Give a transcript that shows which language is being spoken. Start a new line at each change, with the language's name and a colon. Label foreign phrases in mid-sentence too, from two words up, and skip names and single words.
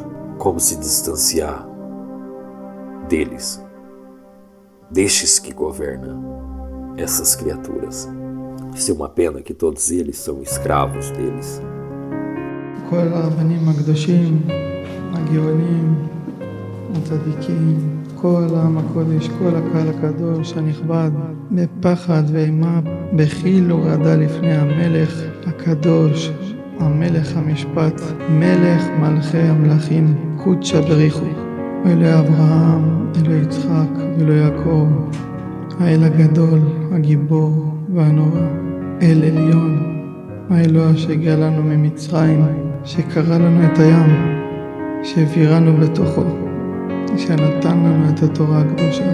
Portuguese: Como se distanciar deles, destes que governam essas criaturas? Isso é uma pena que todos eles são escravos deles.
Hebrew: כל הרבנים הקדושים, הגאונים, הצדיקים, כל העם הקודש, כל הקהל הקדוש הנכבד, בפחד ואימה, בחיל ורעדה לפני המלך הקדוש, המלך המשפט, מלך מלכי המלכים,
Aramaic: קודשא בריחו,
Hebrew: אלוהי אברהם, אלוהי יצחק ואלוהי יעקב, האל הגדול, הגיבור והנורא, אל עליון, האלוה שהגיע לנו ממצרים, שקרא לנו את הים, שהעבירנו בתוכו, שנתן לנו את התורה הקדושה.